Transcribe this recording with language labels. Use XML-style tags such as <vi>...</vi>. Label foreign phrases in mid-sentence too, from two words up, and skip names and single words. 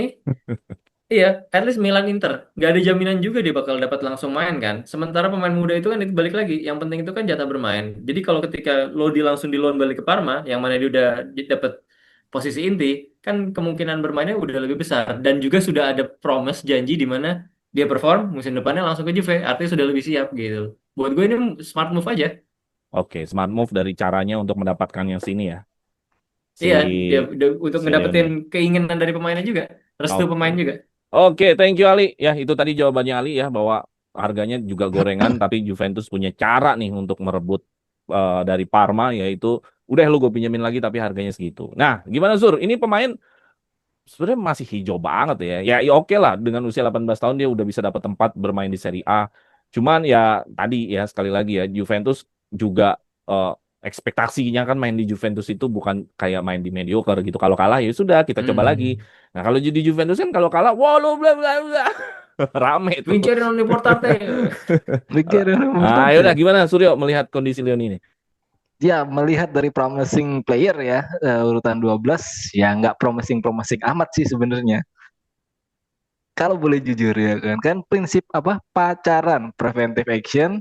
<id>ini iya</id> <en>at least</en> <id>Milan Inter nggak ada jaminan juga dia bakal dapat langsung main kan sementara pemain muda itu kan itu balik lagi yang penting itu kan jatah bermain jadi kalau ketika langsung di loan balik ke Parma yang mana dia udah dapat posisi inti kan kemungkinan bermainnya udah lebih besar dan juga sudah ada promise janji di mana dia perform musim depannya langsung ke Juve artinya sudah lebih siap gitu buat gue ini</id> <en>smart move</en> <id>aja. Oke,</id> <en>smart move</en> <id>dari caranya untuk mendapatkan yang sini ya. Iya, Si untuk si ngedapetin Leoni. keinginan dari pemainnya juga, restu Oke. pemain juga. Oke,</id> <en>thank you Ali.</en> <id>Ya, itu tadi jawabannya Ali ya bahwa harganya juga gorengan tapi Juventus punya cara nih untuk merebut dari Parma yaitu udah lu gue pinjemin lagi tapi harganya segitu. Nah, gimana Sur? Ini pemain sebenarnya masih hijau banget ya. Ya oke lah, dengan usia 18 tahun dia udah bisa dapat tempat bermain di Serie A. Cuman ya tadi ya sekali lagi ya Juventus juga eh, ekspektasinya kan main di Juventus itu bukan kayak main di mediocre gitu. Kalau kalah ya sudah kita coba lagi. Hmm. Nah, kalau di Juventus kan kalau kalah, wah lo bla bla bla. Rame tuh.</id> <it>Vincere non li portate.</it> <id>Mikir Ah, ya udah gimana Suryo melihat kondisi Leon ini? ya melihat dari</id> <en>promising player</en> <id>ya, urutan 12 ya nggak promising amat sih sebenarnya. Kalau boleh jujur ya kan prinsip apa pacaran</id> <en>preventive action,</en>